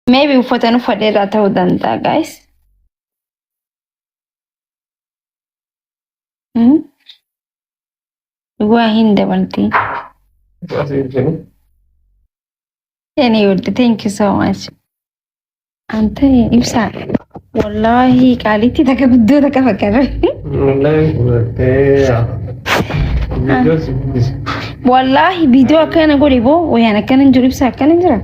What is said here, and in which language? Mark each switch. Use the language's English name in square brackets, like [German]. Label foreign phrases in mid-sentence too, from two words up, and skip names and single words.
[Oromo] Maybe uffatanii fadheeraa ta'uu danda'a guys. Waa hin dabaltii. [English] Anyway, thank you so much. [Oromo] Ante ibsa. Wallahi kalitti taka guddoo taka fakkaata. Wallahi video akkana godhe boo wayaan akkana hin jiru ibsa akkana jira.